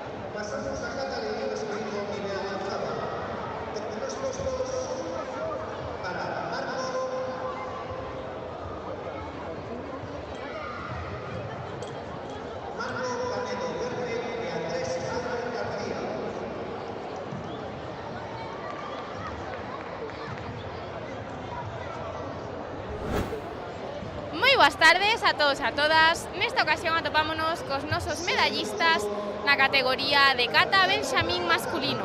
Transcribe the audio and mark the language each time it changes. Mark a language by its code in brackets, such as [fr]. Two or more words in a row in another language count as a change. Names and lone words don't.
[es] Pasamos a cata de vino escrito nivel avanzada. Los puestos para Marco Canedo Verde y Andrés Ángel García. [gl] Moi boas tardes a todos e a todas. Nesta ocasión atopámonos cos nosos medallistas na categoría de cata benxamín masculino.